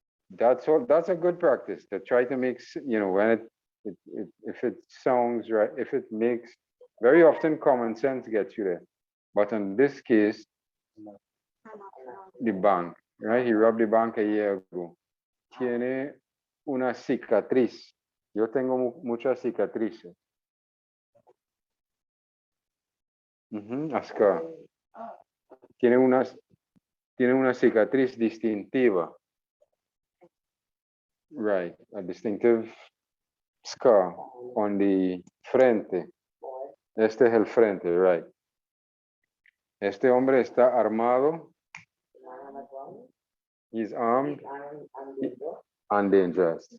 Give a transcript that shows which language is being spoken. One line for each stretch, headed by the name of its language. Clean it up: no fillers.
English: That's all. That's a good practice to try to make, when if it sounds right, if it makes, very often common sense gets you there. But in this case, the bank, right? He robbed the bank a year ago.
Spanish: Tiene una cicatriz. Yo tengo muchas cicatrices.
English: A scar.
Spanish: Tiene una cicatriz distintiva.
English: Right, a distinctive scar on the frente.
Spanish: Este es el frente, right. Este hombre está armado.
English: He's armed and dangerous.